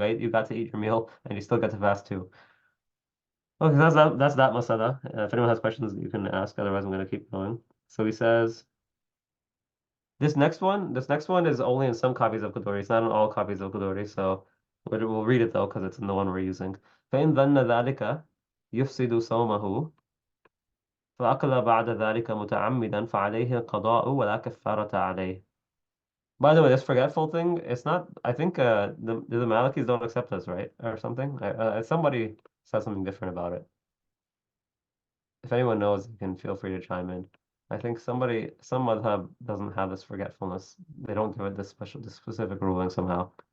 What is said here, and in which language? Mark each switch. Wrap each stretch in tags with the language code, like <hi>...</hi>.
<en>You got to eat your meal, and you still got to fast too. Okay, that's that masala. If anyone has questions, you can ask. Otherwise, I'm gonna keep going. So he says this next one is only in some copies of Qudoori. It's not in all copies of Qudoori. So we'll read it though because it's in the one we're using.</en> <ar>فإن ظن ذلك يفسد صومه فأكل بعد ذلك متعمدا فعليه القضاء ولا كفارة عليه.</ar> <en>By the way, this forgetful thing, it's not. I think the Malikis don't accept this, right, or something. Somebody said something different about it. If anyone knows, you can feel free to chime in. I think some madhab doesn't have this forgetfulness. They don't give it this specific ruling somehow.</en>